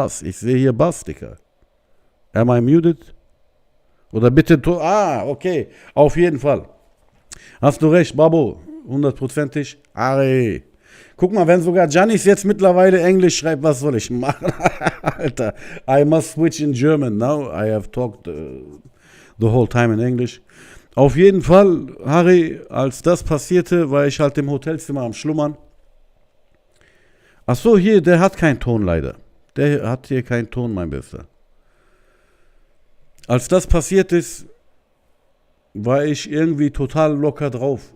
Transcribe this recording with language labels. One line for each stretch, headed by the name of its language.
German: Ich sehe hier Bass, Dicker.
English: Am I muted?
German: Oder bitte, okay. Auf jeden Fall. Hast du recht, Babo. 100%. Harry. Guck mal, wenn sogar Janis jetzt mittlerweile Englisch schreibt, was soll ich machen?
English: Alter, I must switch in German now. I have talked the whole time in English.
German: Auf jeden Fall, Harry, als das passierte, war ich halt im Hotelzimmer am Schlummern. Ach so, hier, der hat keinen Ton leider. Der hat hier keinen Ton, mein Bester. Als das passiert ist, war ich irgendwie total locker drauf.